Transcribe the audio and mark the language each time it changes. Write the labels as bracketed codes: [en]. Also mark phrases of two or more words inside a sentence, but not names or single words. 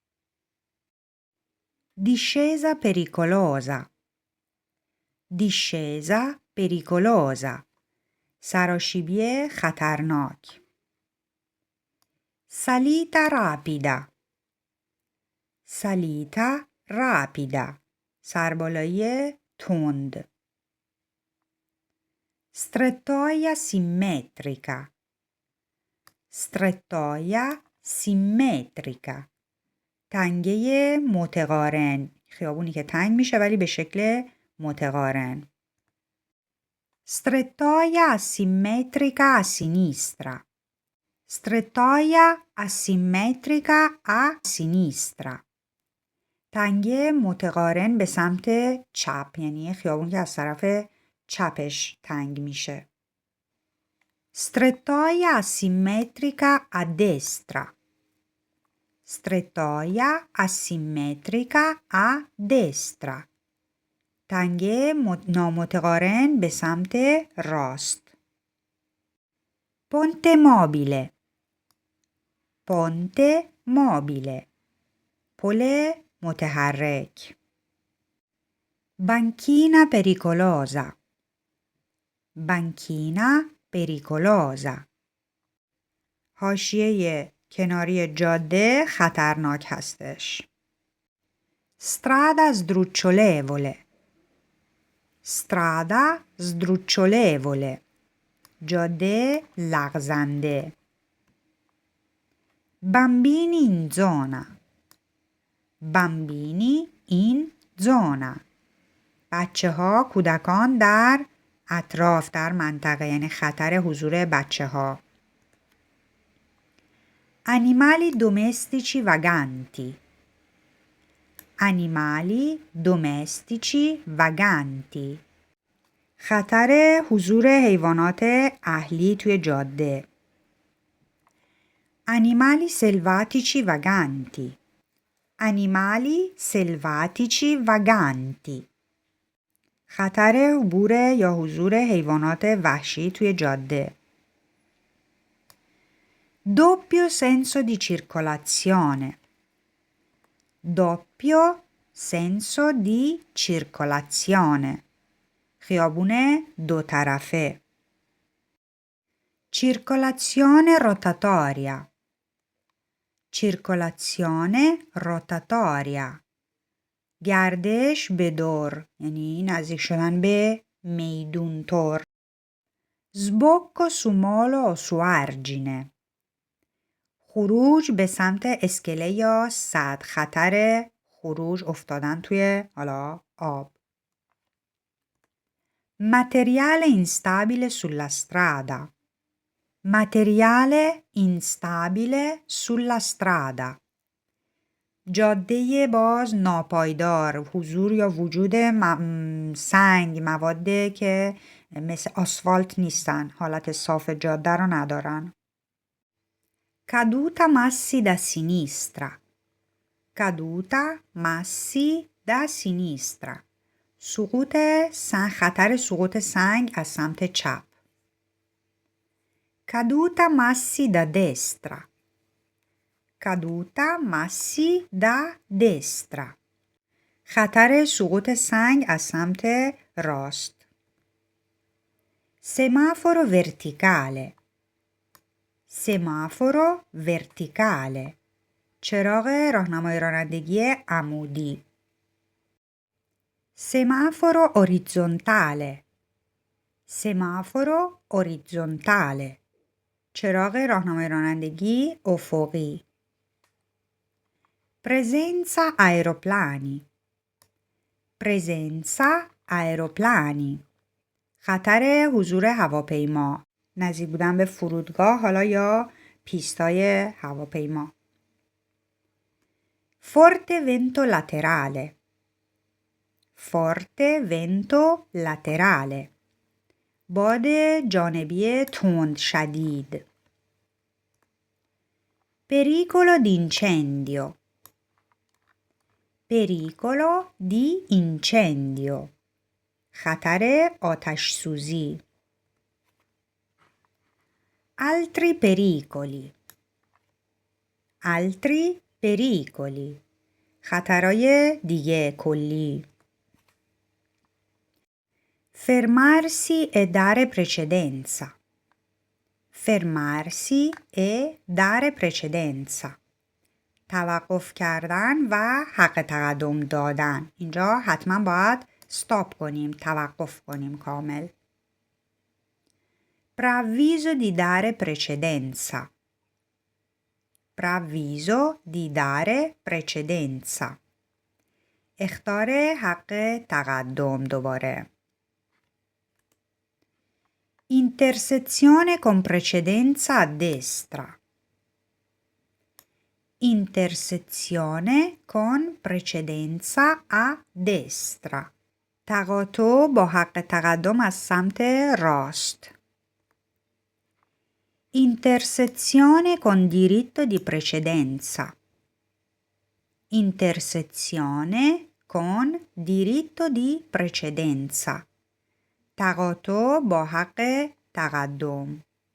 [it] Discesa pericolosa. Discesa pericolosa. [fa] سراشیبی خطرناک. [it] Salita rapida. Salita rapida. [fa] سربالایی تند. [it] Strettoia simmetrica. Strettoia simmetrica. [fa] تنگه متقارن. خیابونی که تنگ میشه ولی به شکل متقارن. [it] Strettoia asimmetrica a sinistra. Strettoia asimmetrica a sinistra. [fa] تنگه متقارن به سمت چپ، یعنی خیابون که از طرف چپش تنگ میشه. [it] Strettoia asimmetrica a destra. Strettoia asimmetrica a destra. [fa] تنگه نامتقارن به سمت راست. [it] Ponte mobile. Ponte mobile. [fa] پل متحرک. [it] Banchina pericolosa. Banchina pericolosa. [fa] حاشیه کناری جاده خطرناک هستش. [it] Strada sdrucciolevole. Strada sdrucciolevole. [fa] جاده لغزنده. [it] Bambini in zona. Bambini in zona. [fa] بچه ها، کودکان در اطراف، در منطقه، یعنی خطر حضور بچه ها. [it] Animali domestici vaganti. Animali domestici vaganti. [fa] خطر حضور حیوانات اهلی توی جاده. [it] Animali selvatici vaganti. Animali selvatici vaganti. [fa] خطر عبور یا حضور حیوانات وحشی توی جاده. [it] Doppio senso di circolazione. Doppio senso di circolazione. [fa] خیابون دو طرفه. [it] Circolazione rotatoria. Circolazione rotatoria. [fa] گردش به دور، یعنی نزدیک شدن به میدون طور. [it] Sbocco su molo o su argine. [fa] خروج به سمت اسکله یا سد. خطر خروج افتادن توی آب. [it] Materiale instabile sulla strada. Materiale instabile sulla strada. [fa] جاده باز ناپایدار. حضور یا وجود سنگ، مواد که مثل آسفالت نیستن، حالت صاف جاده رو ندارن. [it] Caduta massi da sinistra. Caduta massi da sinistra. [fa] سقوط سنگ، خطر سقوط سنگ از سمت چپ. [it] Caduta massi da destra. Caduta massi da destra. [fa] خطر سقوط سنگ از سمت راست. [it] Semaforo verticale. Semaforo verticale. [fa] چراغ راهنمای رانندگی عمودی. [it] Semaforo orizzontale. Semaforo orizzontale. [fa] چراغ راهنمای رانندگی افقی. [it] Presenza aeroplani. Presenza aeroplani. [fa] خطر حضور هواپیما. نزدیک بودن به فرودگاه حالا یا پیستای هواپیما. [it] Forte vento laterale. Forte vento laterale. [fa] باد جانبی تند شدید. [it] Pericolo di incendio. Pericolo di incendio. [fa] خطر آتش سوزی. [it] Altri pericoli. Altri pericoli. [fa] خطرهای دیگه کلی. [it] Fermarsi e dare precedenza. Fermarsi e dare precedenza. [fa] توقف کردن و حق تقدم دادن. اینجا حتما باید استاپ کنیم، توقف کنیم کامل. [it] Preavviso di dare precedenza. Preavviso di dare precedenza. [fa] اخطار حق تقدم دوباره. [it] Intersezione con precedenza a destra. Intersezione con precedenza a destra. [fa] تقاطع با حق تقدم از سمت راست. [it] Intersezione con diritto di precedenza. Intersezione con diritto di precedenza. [fa] تقاطع با حق تقدم.